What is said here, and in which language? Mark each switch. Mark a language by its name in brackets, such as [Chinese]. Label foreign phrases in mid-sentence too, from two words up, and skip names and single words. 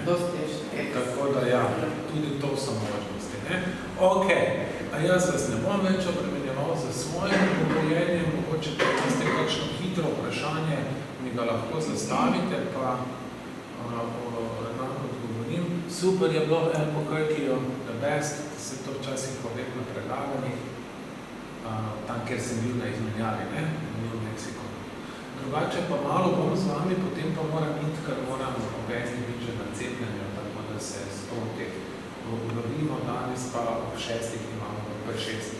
[Slovenian] Tako da, ja, tudi to so možnosti, ne. Ok, a jaz vas ne bom več obremenjeval za svojim govorjenjem, mogoče pa imate kakšno hitro vprašanje, mi ga lahko zastavite, pa enako odgovorim. Super je bilo, [English] Albuquerque, the best, [Slovenian] se to včasih povem na predavanjih, tam, kjer sem bil na izmenjavi, ne, v Meksiko. Drugače pa malo bom z vami, potem pa moram iti, ker moram obvezni biti že na cepljenju, tako da se sproti ulovimo, danes pa ob 6 imamo v 6.